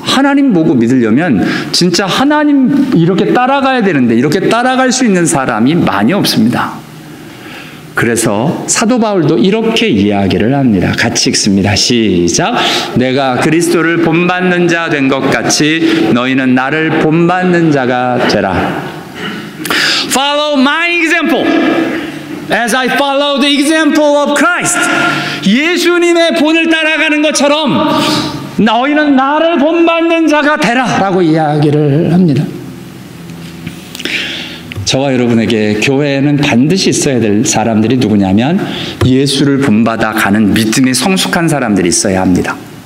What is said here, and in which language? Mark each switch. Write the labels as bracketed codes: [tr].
[ko] 하나님 보고 믿으려면 진짜 하나님 이렇게 따라가야 되는데 이렇게 따라갈 수 있는 사람이 많이 없습니다. 그래서 사도 바울도 이렇게 이야기를 합니다. 같이 읽습니다. 시작. 내가 그리스도를 본받는 자 된 것 같이 너희는 나를 본받는 자가 되라. [en] Follow my example as I follow the example of Christ. [ko] 예수님의 본을 따라가는 것처럼 너희는 나를 본받는 자가 되라 라고 이야기를 합니다. 저와 여러분에게 교회에는 반드시 있어야 될 사람들이 누구냐면 예수를 본받아 가는 믿음이 성숙한 사람들이 있어야 합니다.